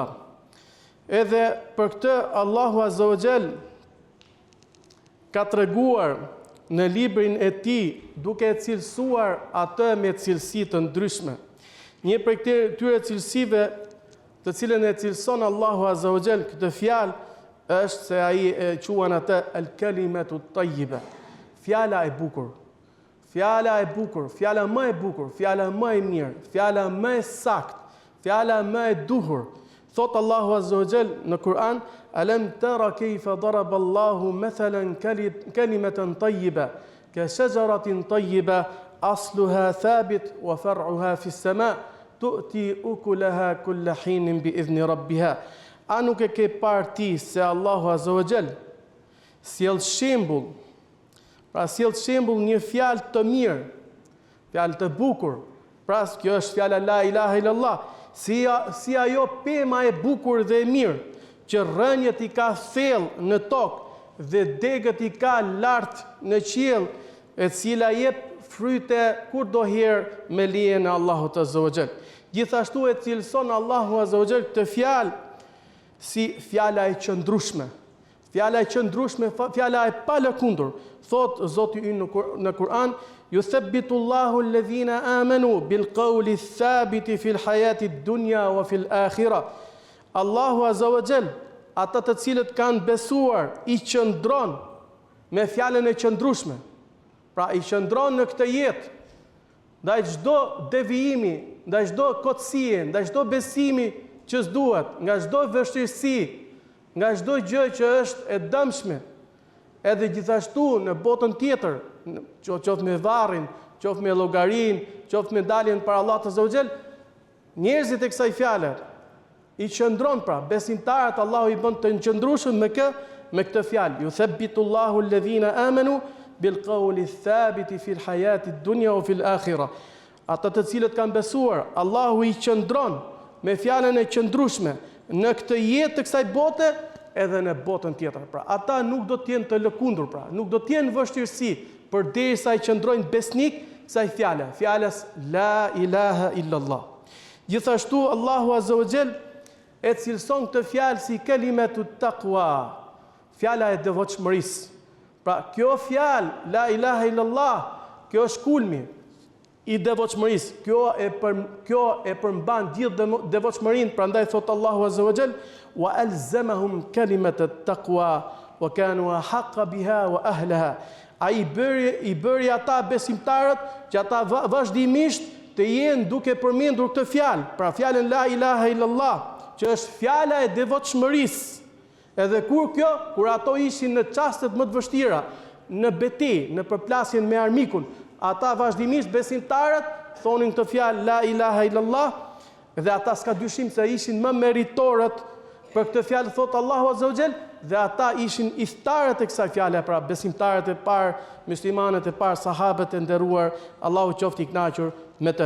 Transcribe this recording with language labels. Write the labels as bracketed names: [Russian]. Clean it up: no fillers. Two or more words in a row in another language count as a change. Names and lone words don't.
[Albanian] Edhe për këtë Allahu [Arabic] عز وجل [Albanian] ka treguar në librin e Tij duke e cilësuar atë me cilësi të ndryshme. Një prej këtyre cilësive të cilën e cilëson Allahu [Arabic] عز وجل [Albanian] këtë fjalë është se ai e quan atë [Arabic] الكلمة الطيبة. [Albanian] Fjala e bukur. Fjala e bukur, fjala më e bukur, fjala më e mirë, fjala më e saktë, fjala më e duhur. Thot Allahu [Arabic] عز وجل [Albanian] në Kur'an, [Arabic] ألم تر كيف ضرب الله مثلا كلمة طيبة كشجرة طيبة أصلها ثابت وفرعها في السماء تؤتي أكلها كل حين بإذن ربها. [Albanian] A nuk e ke parë ti se Allahu [Arabic] عز وجل [Albanian] sjell shembull, pra sjell shembull një fjalë të mirë, fjalë të bukur. Pra kjo është fjala [Arabic] لا إله إلا الله. [Albanian] Si ajo pema e bukur dhe e mirë, që rënjët I ka thellë në tokë dhe degët I ka lartë në qiell, e cila jep fryte kudoherë me lejen e Allahut [Arabic] عز وجل. [Albanian] Gjithashtu e cilëson Allahu [Arabic] عز وجل [Albanian] këtë fjalë si fjala e qëndrueshme. Fjala e qëndrueshme, fjala e palëkundur. Thot Zoti ynë në Kur'an, [Arabic] يثبت الله الذين آمنوا بالقول الثابت في الحياة الدنيا وفي الآخرة. [Albanian] Allahu [Arabic] عز وجل, [Albanian] ata të cilët kanë besuar, I qëndron me fjalën e qëndrueshme. Pra I qëndron në këtë jetë, ndaj çdo devijimi ndaj çdo kotësie, ndaj çdo besimi që s'duhet, nga çdo vështirësi, nga çdo gjë që është e dëmshme. Edhe gjithashtu në botën tjetër, qoftë me varrin, qoftë me llogarin, qoftë me daljen para Allahut [Arabic] عز وجل, [Albanian] njerëzit e kësaj fjale i qëndron pra, besimtarët Allahu i bën të qëndrueshëm me këtë fjalë. [Arabic] يثبت الله الذين آمنوا بالقول الثابت في الحياة الدنيا وفي الآخرة. [Albanian] Ata të cilët kanë besuar, Allahu i qëndron me fjalën e qëndrueshme në këtë jetë të kësaj bote edhe në botën tjetër. Pra, ata nuk do të jenë të lëkundur, pra, nuk do të jenë vështirësi përderisa i qëndrojnë besnik kësaj fjale, fjalës [Arabic] لا إله إلا الله. [Albanian] Gjithashtu Allahu [Arabic] عز وجل [Albanian] e cilëson këtë fjalë si [Arabic] كلمة التقوى, [Albanian] fjala e devotshmërisë. Pra, kjo fjalë [Arabic] لا إله إلا الله, [Albanian] kjo është kulmi i devotshmërisë. Kjo e përmban gjithë devotshmërinë, prandaj thot Allahu [Arabic] عز وجل وألزمهم كلمة التقوى وكانوا أحق بها وأهلها. [Albanian] Ai i bëri ata besimtarët që ata vazhdimisht të jenë duke përmendur këtë fjalë, pra fjalën [Arabic] لا إله إلا الله, [Albanian] që është fjala e devotshmërisë. Edhe kur ato ishin në çastet më të vështira, në betejë, në përplasjen me armikun, ata vazhdimisht besimtarët thonin këtë fjalë [Arabic] لا إله إلا الله, [Albanian] dhe ata s'ka dyshim se ishin më meritorët për këtë fjalë, thot Allahu [Arabic] عز وجل, [Albanian] dhe ata ishin iftarët e kësaj fjale, pra besimtarët e parë, muslimanët e parë, sahabët e nderuar, Allahu qoftë i kënaqur me të.